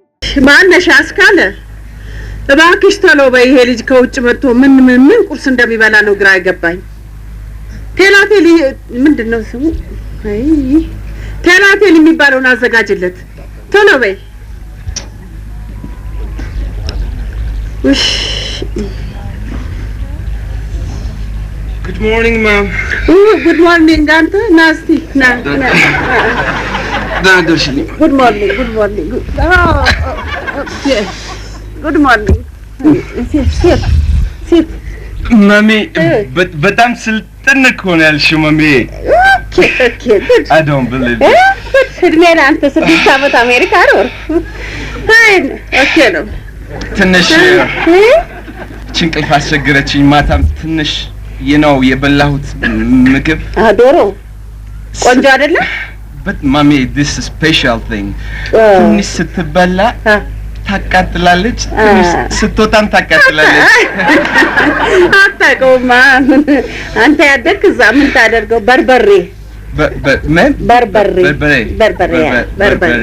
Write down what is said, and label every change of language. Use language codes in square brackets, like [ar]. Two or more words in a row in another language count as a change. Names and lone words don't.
[am] ማነሽ አስካለ እባክሽ ቶሎ በይ ይሄ ልጅ ከውጭ መጥቶ ምን ቁርስ እንደሚበላ ነው ግራ አይገባኝ ቴላቴል ምንድነው ስሙ አይ ቴላቴል የሚባለውን አዘጋጅለት ቶሎ በይ ውሽ [en] Good morning, ma'am. Good morning, Ganta. Nasty. Good morning. Yes. Good morning. Sit. Mami, [am] በጣም ስልጥን እኮ ነው ያልሽው ማሚ [en] Okay, good. I don't believe it. [am] እድሜ ለአንተ 6 ዓመት አሜሪካ ኖር [en] Fine. Okay [am] ነው ትንሽ ጭንቅልፍ አስቸገረችኝ ማታም ትንሽ የበላሁት ምግብ ዶሮ ቆንጆ አይደለ [en] But mommy, this is a special thing. [am] ትንሽ ስትበላ ታቃጥላለች ትንሽ ስትወጣም ታቃጥላለች አታውቀውማ አንተ ያደክ እዛ ምን ታደርገው በርበሬ በርበሬ